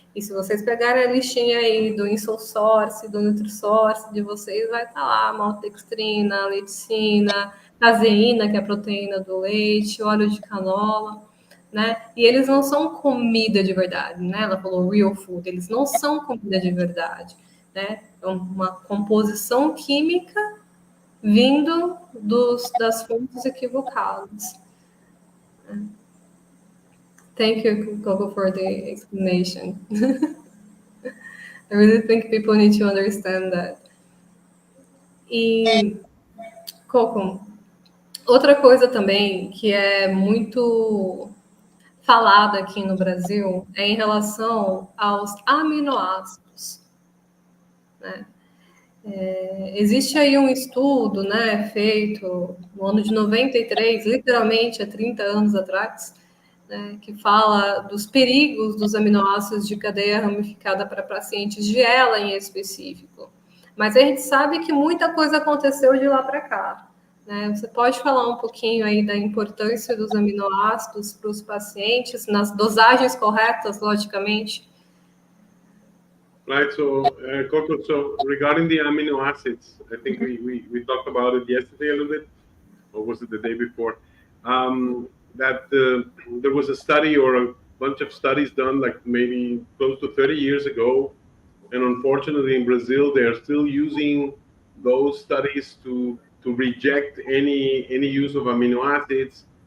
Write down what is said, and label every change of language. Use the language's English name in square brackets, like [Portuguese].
[Portuguese] E se vocês pegarem a listinha aí do InsoSource, do NutriSource de vocês, vai estar lá maltodextrina, leticina, caseína, que é a proteína do leite, óleo de canola. Né? E eles não são comida de verdade, né? Ela falou [English] real food, [Portuguese] eles não são comida de verdade, né? É uma composição química vindo das fontes equivocadas. [English] Thank you, Coco, for the explanation. I really think people need to understand that. [Portuguese] E, Coco, outra coisa também que é muito falada aqui no Brasil é em relação aos aminoácidos. Né? Existe aí um estudo, né, feito no ano de 93, literalmente há 30 anos atrás, né, que fala dos perigos dos aminoácidos de cadeia ramificada para pacientes de ELA em específico. Mas a gente sabe que muita coisa aconteceu de lá para cá. Né? Você pode falar um pouquinho aí da importância dos aminoácidos para os pacientes, nas dosagens corretas, logicamente? [English] Right, so Coco, so regarding the amino acids, I think we talked about it yesterday a little bit, or was it the day before? That there was a study or a bunch of studies done like maybe close to 30 years ago, and unfortunately in Brazil they are still using those studies to reject any use of amino acids.